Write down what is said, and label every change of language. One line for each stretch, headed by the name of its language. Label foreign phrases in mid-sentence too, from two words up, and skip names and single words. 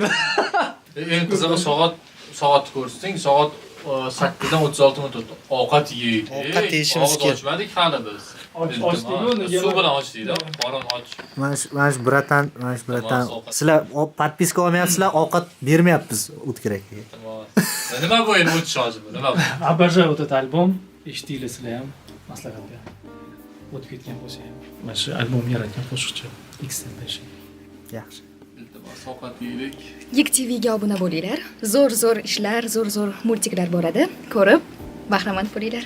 Uzbek: Eng qizig'i soatni ko'rsating, soat 8dan 36 minut o'tdi. Ovqat yeydik. Ovqat yeyishimiz kerak. Ochmadik hali biz. Suv bilan ochdikda, qorin och. Mana shu bratan. Sizlar podpiska olmayapsizlar, ovqat bermayapmiz O'tkir akaga. Nima bu endi o'tish hozir bu? Nima bu?
Russian: Обожаю вот этот альбом.
Uzbek: Eshitdinglar sizlar ham maslahatga. O'tib ketgan bo'lsa ham. Mana shu albomni yaratgan qo'shiqchi Extentation. Yaxshi. Iltimos ovqat yeylik. Geek TVga obuna bo'linglar. Zo'r ishlar, zo'r multiklar bo'ladi. Ko'rib bahramand bo'linglar.